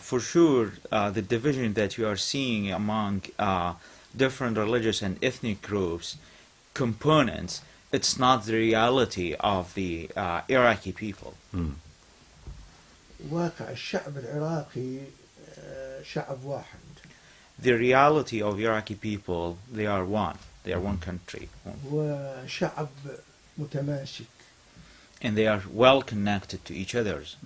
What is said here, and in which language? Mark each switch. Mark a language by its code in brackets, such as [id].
[en] For sure, the division that you are seeing among different religious and ethnic groups, components, it's not the reality of the Iraqi people. [ar] واقع الشعب العراقي شعب واحد. [en] The reality of Iraqi people, they are one. They are one country. [ar] وشعب متماسك. [en] And they are well connected to each other.